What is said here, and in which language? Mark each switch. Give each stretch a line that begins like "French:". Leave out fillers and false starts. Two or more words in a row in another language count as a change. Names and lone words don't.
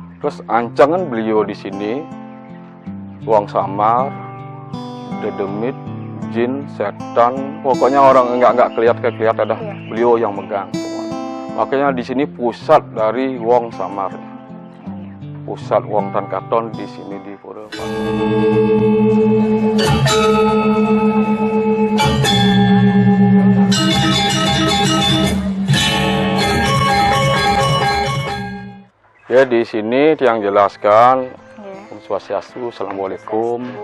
Indonesian: Terus ancangan beliau di sini, uang samar, dedemit, jin, setan, pokoknya orang nggak kelihatan ada beliau yang megang semua. Makanya di sini pusat dari
Balinese: wong samar,
Indonesian: pusat
Balinese: wong tan katon
Indonesian: di sini di Pura Payung. Ya di sini yang jelaskan, Om Swastiastu, Assalamualaikum.